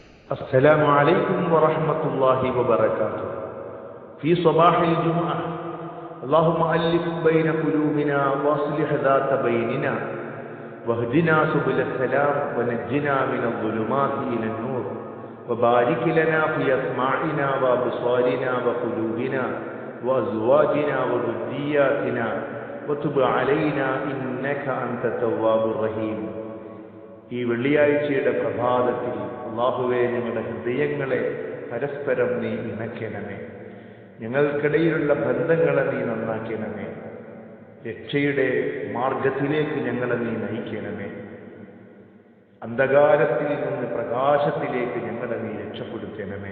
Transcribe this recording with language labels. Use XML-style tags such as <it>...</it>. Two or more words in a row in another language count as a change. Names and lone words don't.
<ar>السلام عليكم ورحمة الله وبركاته. في صباح الجمعة اللهم ألف بين قلوبنا واصلح ذات بيننا واهدنا سبل السلام ونجنا من الظلمات إلى النور وبارك لنا في أسماعنا وأبصارنا وقلوبنا وأزواجنا وذرياتنا وتب علينا إنك أنت التواب الرحيم.</ar> <ml>ഈ വെള്ളിയാഴ്ചയുടെ പ്രഭാതത്തിൽ അല്ലാഹുവേ, ഞങ്ങളുടെ ഹൃദയങ്ങളെ പരസ്പരം നീ ഇണക്കണമേ. ഞങ്ങൾക്കിടയിലുള്ള ബന്ധങ്ങളെ നീ നന്നാക്കണമേ. രക്ഷയുടെ മാർഗത്തിലേക്ക് ഞങ്ങളെ നീ നയിക്കണമേ. അന്ധകാരത്തിൽ നിന്ന് പ്രകാശത്തിലേക്ക് ഞങ്ങളെ നീ രക്ഷപ്പെടുത്തണമേ.</ml>